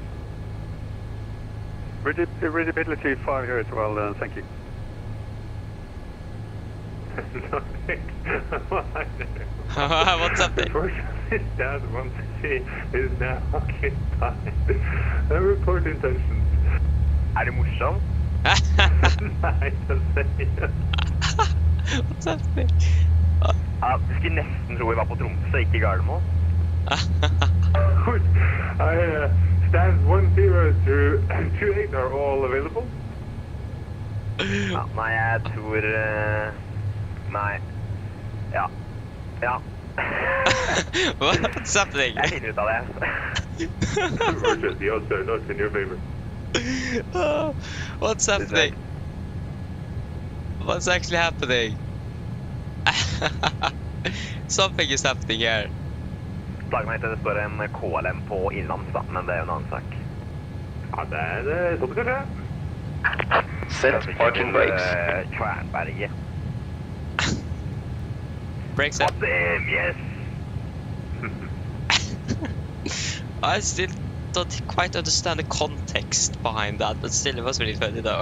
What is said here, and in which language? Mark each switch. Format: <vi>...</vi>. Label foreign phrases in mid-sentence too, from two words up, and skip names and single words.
<en>Readability 5 here as well, thank you. What's up there? Unfortunately, Dad wants to see is now occupied. Report intentions.</en> <no>Er det morsomt? Nei, så sier</no> <en>What's happening?</en> <no>Ja, du skulle nesten tro vi var på Tromsø, ikke Gardermoen.</no> <en>Stands 10 through 28 are all available.</en> <no>Ja, nei, jeg tror... nei. Ja. Ja.</no> <en>What's happening?</en> <no>Jeg finner ut av det.</no> <en>Roger, the odds are not in your favor. What's happening? What's actually happening? Something is happening here.</en> <no>Slag meg til det står en KLM på innlands da, men det er jo en annen sak. Ja, det er sånn det skjer.</no> <en>Set parking brakes. Kvernberget. Brakes up. Yes! I still don't quite understand the context behind that, but still it was really funny though.</en>